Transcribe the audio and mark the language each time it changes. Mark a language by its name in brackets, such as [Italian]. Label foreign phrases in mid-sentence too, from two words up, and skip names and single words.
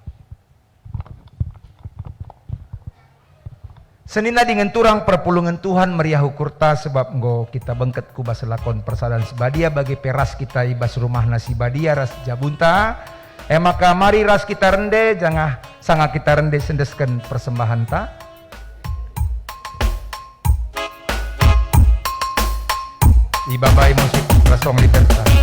[Batak Karo] Senina dengan turang perpulungan Tuhan meriah ukurta sebab enggo kita bengket ku basa lakon persadan sebadia bagi peras kita ibas rumah nasi badia ras jabunta. Maka mari ras kita rende jangan sangat kita rende sendeskan persembahan ta. Ibabai musik rasong libertas.